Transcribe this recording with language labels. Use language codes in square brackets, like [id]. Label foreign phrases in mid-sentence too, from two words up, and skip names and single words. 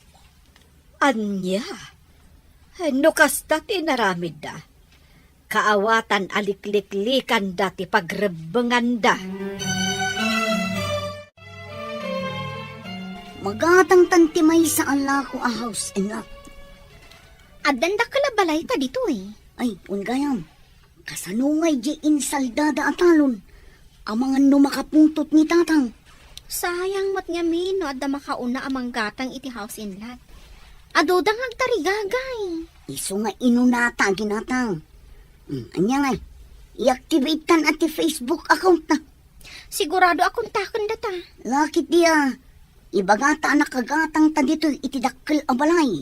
[ilo] Anya? No kasta tinaramid da. Kaawatan alikliklikan da ti pagrebengan da. Magatang tantimay sa ala ko a [en] house and lot. [ilo] Addan da kalabalay ta dito eh. Ay, ungayam. Kasanungay di insaldada atalon. Amangan no makapuntot ni tatang. Sayang mat nga min, no adda makauna amang gatang iti [en] house in lot. [ilo] Adodang agtarigagay. Iso nga inunata ginatang. Anya nga, i-activate tan at ti [en] Facebook account [ilo] na. Sigurado akong taken data. Lakit dia, ibagata na kagatang ta dito itidakkel a balay.